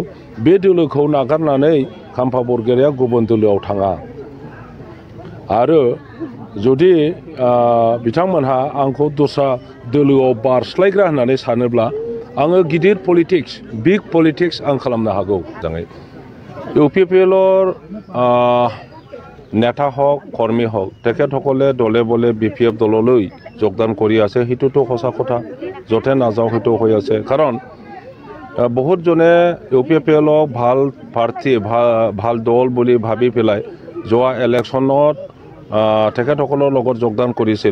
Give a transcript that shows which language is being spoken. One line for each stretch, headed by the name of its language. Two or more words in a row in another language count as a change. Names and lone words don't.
Bodo: बे दोलोखौ नागारनानै खाम्फा बरगयारिया गुबुन दोलोआव थाङा। आरो जुदि बिथांमोनहा आंखौ दस्रा दोलोआव बारस्लायग्रा होननानै सानोब्ला आङो गिदिर पलिटिक्स
English: big politics
Bodo: आं खालामनो हागौ।
Assamese: मोजाङै UPPLৰ নেতা হওক কৰ্মী হওক তেখেতসকলে দলে বলে BPF দললৈ যোগদান কৰি আছে। সেইটোতো সঁচা কথা। য'তে নাযাওঁ সেইটো হৈ আছে। কাৰণ বহুতজনে UPPLক ভাল প্ৰাৰ্থী ভাল দল বুলি ভাবি পেলাই যোৱা ইলেকশ্যনত তেখেতসকলৰ লগত যোগদান কৰিছিল।